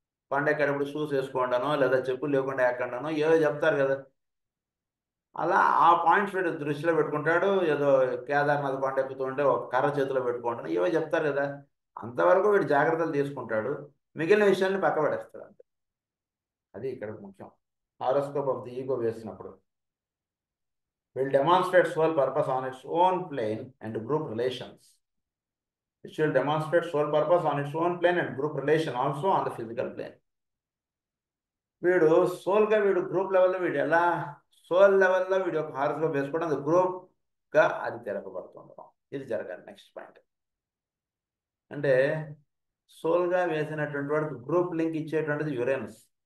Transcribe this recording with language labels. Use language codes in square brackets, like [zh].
[te] కొండ ఎక్కేటప్పుడు షూస్ వేసుకోండానో లేదా చెప్పులు లేకుండా ఎక్కండానో ఏదో చెప్తారు కదా, అలా ఆ పాయింట్స్ వీడు దృష్టిలో పెట్టుకుంటాడు. ఏదో కేదార్నాథ్ కొండ ఎక్కుతుంటే ఒక కర్ర చేతిలో పెట్టుకుంటాను ఏవో చెప్తారు కదా, అంతవరకు వీడు జాగ్రత్తలు తీసుకుంటాడు, మిగిలిన విషయాన్ని పక్క పడేస్తాడు అంతే. అది ఇక్కడ ముఖ్యం. [en] horoscope of the ego [te] వేసినప్పుడు [en] will demonstrate soul purpose on its own plane and group relations. It will demonstrate soul purpose on its own plane and group relation also on the physical plane. [te] వీడు సోల్గా వీడు group లెవెల్లో వీడు ఎలా soul లెవెల్లో వీడు ఒక horoscope వేసుకోవడం, అది గ్రూప్గా అది తిరగబడుతుండడం. ఇది జరగాలి. నెక్స్ట్ పాయింట్ అంటే సోల్గా వేసినటువంటి వాడికి గ్రూప్ లింక్ ఇచ్చేటువంటిది యురేనస్.